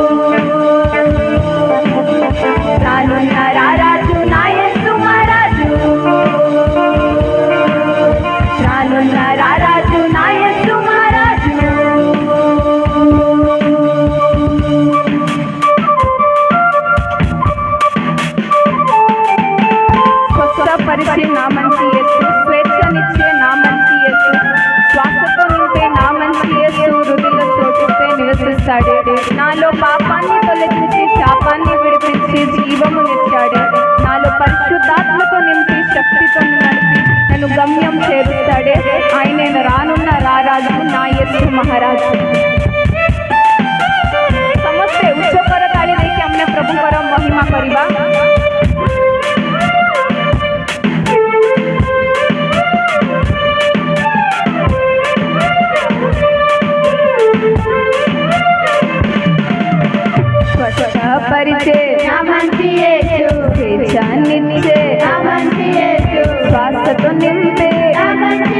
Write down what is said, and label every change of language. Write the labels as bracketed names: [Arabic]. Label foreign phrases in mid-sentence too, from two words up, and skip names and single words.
[Telugu] రాజు నాయసు మహారాజు రాజు నాయసు మహారాజు పరిచే నామంచి యేసు స్వేచ్ఛనిచ్చే నామంచి యేసు శ్వాసతో నింపే నామంచి యేసు హృదయంలో చోటిస్తే నివసిస్తాడే నాలో పాపాన్ని తొలగించి శాపాన్ని విడిపించి జీవమునిచ్చాడే నాలో పరిశుద్ధాత్మతో నింపి శక్తితో నడిపి నన్ను గమ్యం చేరుస్తాడే ఆయనే రానున్న రారాజు నా యేసు మహారాజు। [Odia] ସମସ୍ତେ ଉଚ୍ଚକର ତାଳି ଦେଇକି ଆମେ ପ୍ରଭୁଙ୍କର ମହିମା କରିବା। [Telugu] పరిచే నామంచి యేసు స్వేచ్ఛనిచ్చే నామంచి యేసు శ్వాసతో నింపే నామంచి